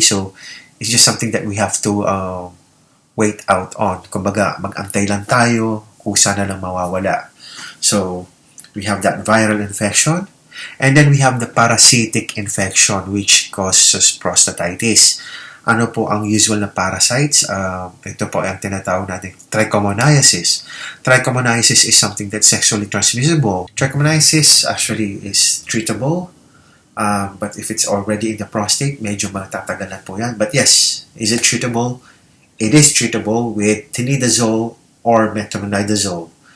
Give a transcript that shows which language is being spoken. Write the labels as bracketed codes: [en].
[en] So, it's just something that we have to wait out on. [tl] Kumbaga, mag-antay lang tayo, kusa na lang mawawala. [en] So, we have that viral infection. And then we have the parasitic infection which causes prostatitis. [tl] Ano po ang usual na parasites? Ito po ang tinatawag natin trichomoniasis. [en] Trichomoniasis is something that's sexually transmissible. Trichomoniasis actually is treatable. But if it's already in the prostate, [tl] medyo matatagalan po yan. [en] But yes, is it treatable? It is treatable with tinidazole or metronidazole.